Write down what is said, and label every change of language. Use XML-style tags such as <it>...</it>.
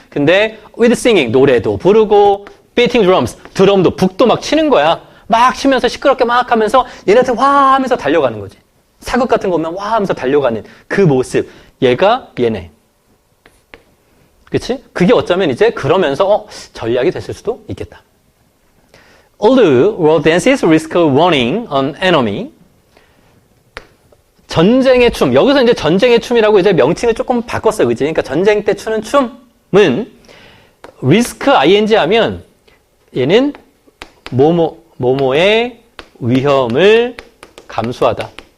<ko>근데</ko> <en>with singing,</en> <ko>노래도 부르고</ko> <en>beating drums,</en> <ko>드럼도 북도 막 치는 거야. 막 치면서 시끄럽게 막 하면서 얘네한테 와 하면서 달려가는 거지. 사극 같은 거 보면 와 하면서 달려가는 그 모습. 얘네. 그치? 그게 어쩌면 이제 그러면서 전략이 됐을 수도 있겠다.</ko> <en>Although war dances risk warning an enemy.</en> <ko>전쟁의 춤. 여기서 이제 전쟁의 춤이라고 이제 명칭을 조금 바꿨어요. 그치? 그러니까 전쟁 때 추는 춤은 risk ing 하면 얘는 뭐뭐의 위험을 감수하다.</ko>